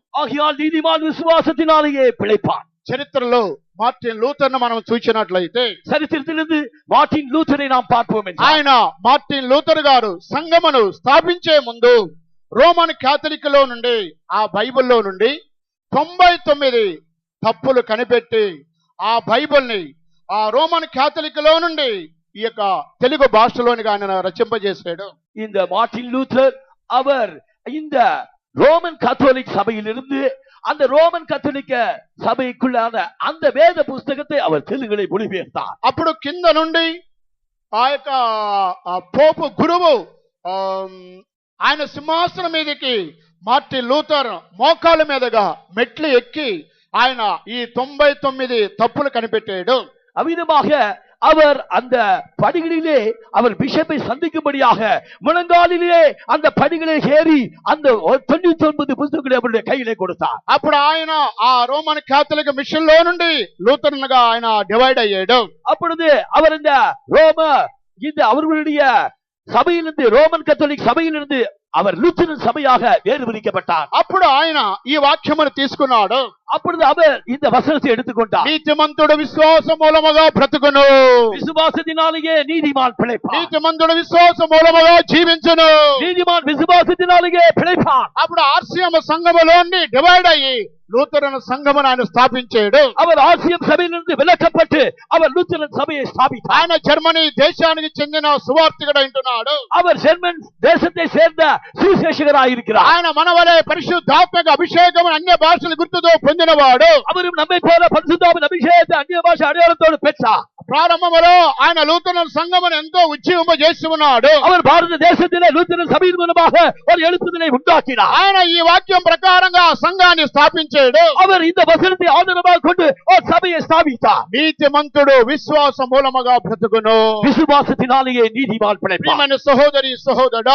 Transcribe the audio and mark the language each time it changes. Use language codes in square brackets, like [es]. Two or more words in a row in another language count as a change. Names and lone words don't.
[ta] ஆகையால் நீதிமான் விசுவாசத்தினாலேயே பிழைப்பான். [te] చరిత్రలో మార్టిన్ లూథర్ను మనం చూసినట్లయితే [ta] சரித்திரத்திலிருந்து மார்ட்டின் லூத்தரை நாம் பார்ப்போம் என்றால் [te] ఆయన మార్టిన్ లూథర్ గారు సంఘమును స్థాపించే ముందు రోమన్ క్యాథలిక్ లో నుండి ఆ బైబిల్లో నుండి 99 తప్పులు కనిపెట్టి ఆ బైబిల్ని ఆ రోమన్ క్యాథలిక్ లో నుండి ఈ యొక్క తెలుగు భాషలోనిగా ఆయన రచింపజేశాడు. [ta] இந்த மார்ட்டின் லூத்தர் அவர் இந்த ரோமன் கத்தோலிக் சபையிலிருந்து அந்த ரோமன் கத்தோலிக்க சபைக்குள்ளான அந்த வேத புஸ்தகத்தை அவர் தெலுங்குல மொழிபெயர்த்தார். [te] అప్పుడు కింద నుండి ఆ యొక్క పోపు గురువు ఆయన సింహాసనం మీదకి మార్టిన్ లూథర్ మోకాళ్ళ మీదగా మెట్లు ఎక్కి ఆయన ఈ 99 తప్పులు కనిపెట్టాడు. [ta] அவ்விதமாக அவர் அந்த படிகளிலே அவர் பிஷப்பை சந்திக்கும்படியாக முழங்காலிலே அந்த படிகளை ஏறி அந்த 99 புத்தகங்களை அவருடைய கையிலே கொடுத்தார். [te] అప్పుడు ఆయన ఆ రోమన్ క్యాథలిక్ మిషన్ లో నుండి లూథరన్ గా ఆయన డివైడ్ అయ్యాడు. [ta] அப்பொழுது அவர் இந்த அவர்களுடைய சபையிலிருந்து ரோமன் கத்தோலிக் சபையிலிருந்து அவர் லூத்தரன் சபையாக வேறு பிரிக்கப்பட்டார். [te] అప్పుడు ఆయన ఈ వాక్యమును తీసుకున్నాడు. [ta] அப்பொழுது அவர் இந்த வசனத்தை எடுத்துக்கொண்டார். [te] నీతిమంతుడు విశ్వాస మూలముగా బ్రతుకును, [ta] விசுவாசத்தினாலேயே நீதிமான் பிழைப்பான். [te] నీతిమంతుడు విశ్వాస మూలముగా జీవించును, [ta] நீதிமான் விசுவாசத்தினாலேயே பிழைப்பான். [te] అప్పుడు ఆర్సిఎం సంఘములోని డివైడ్ అయ్యి లూథరన్ సంఘమును ఆయన స్థాపించాడు. [ta] அவர் ஆர்சிஎம் சபையிலிருந்து விலக்கப்பட்டு அவர் லூத்தரன் சபையை ஸ்தாபித்தார். [te] ఆయన జర్మనీ దేశానికి చెందిన సువార్తికుడు అంటున్నాడు. [ta] அவர் ஜெர்மன் தேசத்தை சேர்ந்த சுவிசேஷகராய் இருக்கிறார். [te] ఆయన మనవలే పరిశుద్ధాత్మక అభిషేకం అన్య భాషల గుర్తుతో పొందినవాడు. [ta] அவரும் நம்மை போல பரிசுத்தாவின் அபிஷேகத்தை அந்நிய భాష అடைయాளத்தோடு பெற்றார். [te] ప్రారంభంలో ఆయన లూథరన్ సంఘమును ఎంతో ఉజ్జీవింపజేసి ఉన్నాడు. [ta] அவர் பாரத தேசத்திலே லூத்தரன் சபையின் மூலமாக ஒரு எழுப்புதலை உண்டாக்கினார். [te] ఆయన ఈ వాక్యం ప్రకారంగా సంఘాన్ని స్థాపించాడు. [ta] அவர் இந்த வசனத்தை ஆதாரமாக கொண்டு ஒரு சபையை ஸ்தாபித்தார். [te] నీతిమంతుడు విశ్వాస మూలముగా బ్రతుకును, [ta] விசுவாசத்தினாலேயே நீதிமான் பிழைப்பான். [te] ప్రియమైన సహోదరి సహోదరుడా,